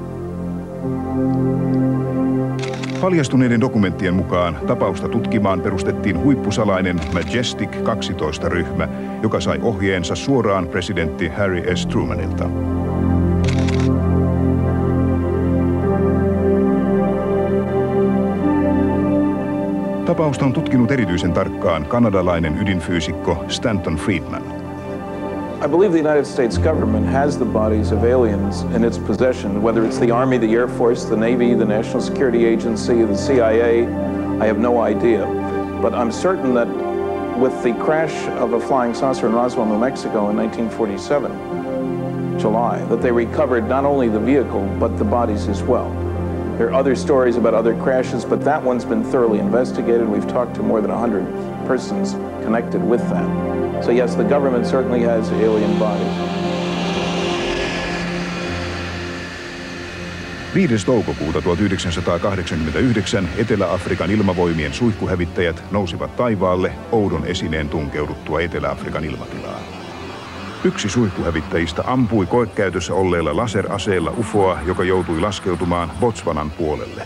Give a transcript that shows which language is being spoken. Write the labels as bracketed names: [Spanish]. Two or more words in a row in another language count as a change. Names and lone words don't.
[Finnish] Paljastuneiden dokumenttien mukaan tapausta tutkimaan perustettiin huippusalainen Majestic 12-ryhmä, joka sai ohjeensa suoraan presidentti Harry S. Trumanilta. Tapausta on tutkinut erityisen tarkkaan kanadalainen ydinfyysikko Stanton Friedman. [English] I believe the United States government has the bodies of aliens in its possession, whether it's the Army, the Air Force, the Navy, the National Security Agency, the CIA, I have no idea. But I'm certain that with the crash of a flying saucer in Roswell, New Mexico in 1947, July, that they recovered not only the vehicle, but the bodies as well. There are other stories about other crashes, but that one's been thoroughly investigated. We've talked to more than 100 persons connected with that. So yes, the government certainly has alien bodies. [Finnish] 5. toukokuuta 1989 Etelä-Afrikan ilmavoimien suihkuhävittäjät nousivat taivaalle oudon esineen tunkeuduttua Etelä-Afrikan ilmatilaan. Yksi suihkuhävittäjistä ampui koekäytössä olleella laseraseella ufoa, joka joutui laskeutumaan Botswanan puolelle.